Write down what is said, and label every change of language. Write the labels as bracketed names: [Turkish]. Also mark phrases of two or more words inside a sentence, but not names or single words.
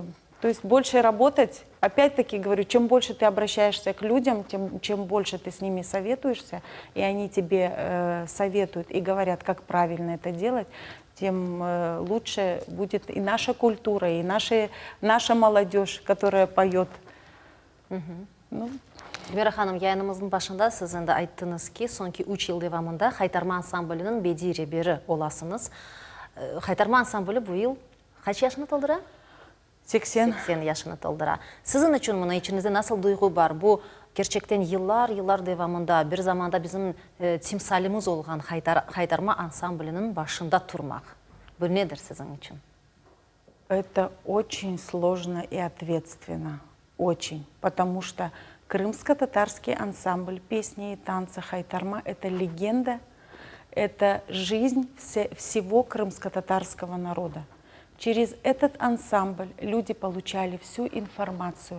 [Russian] То есть больше работать, опять-таки говорю, чем больше ты обращаешься к людям, чем больше ты с ними советуешься, и они тебе советуют и говорят, как правильно это делать, тем лучше будет и наша культура, и наша молодежь, которая поет. Эльмира ханым, [Crimean Tatar] yayınımızın başında sizin de ayttınız ki, sonki 3 yıl devamında Haytarma Ansamblının bediri biri olasınız. Haytarma Ansamblü bu yıl kaç yaşını toldıra? 80 yaşını toldıra. Sizin için bunun içinizde nasıl duygu var? Bu gerçekten yıllar devamında bir zamanda bizim timsalimiz olan Haydarma Ansamblının başında durmak. Bu nedir sizin için? [Russian] Это очень сложно и ответственно. Очень. Потому что крымско-татарский ансамбль песни и танца Хайтарма — это легенда, это жизнь всего крымско-татарского народа. Через этот ансамбль люди получали всю информацию.